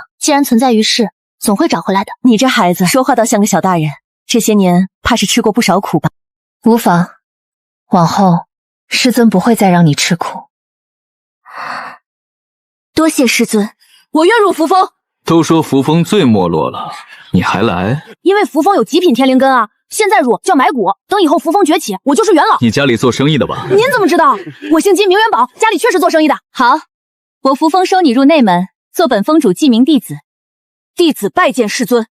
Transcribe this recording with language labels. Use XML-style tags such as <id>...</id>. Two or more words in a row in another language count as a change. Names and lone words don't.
<zh>既然存在於世，總會找回來的。你這孩子說話倒像個小大人，這些年怕是吃過不少苦吧？無妨，往後師尊不會再讓你吃苦。多謝師尊，我願入扶風。都說扶风最没落了，你還来？因为扶风有极品天灵根啊，现在入就要买股，等以后扶风崛起，我就是元老。你家里做生意的吧？您怎么知道？我姓金，名元宝，家里确实做生意的。好，我扶风收你入内门，做本封主记名弟子。弟子拜见师尊。</zh>